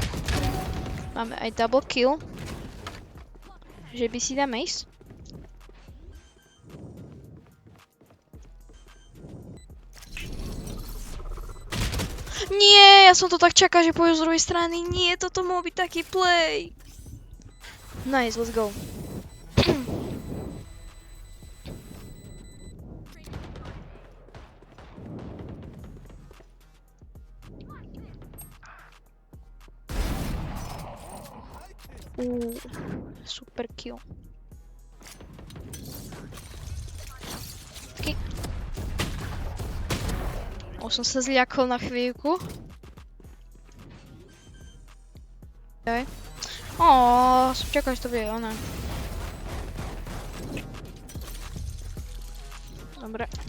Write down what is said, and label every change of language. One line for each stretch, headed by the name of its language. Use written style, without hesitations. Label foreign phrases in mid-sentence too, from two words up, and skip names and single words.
Slovak: Máme aj
English: double kill.
Slovak: Že by si dám ace. Nie, ja som to tak čakal, že pôjdu z druhej strany. Nie, toto mohol byť taký play.
English: Nice, let's go. Super kill. Okay.
Slovak: Už som sa zľakol na chvíľku. Okay. Som čakal, že to bude ona. Dobre.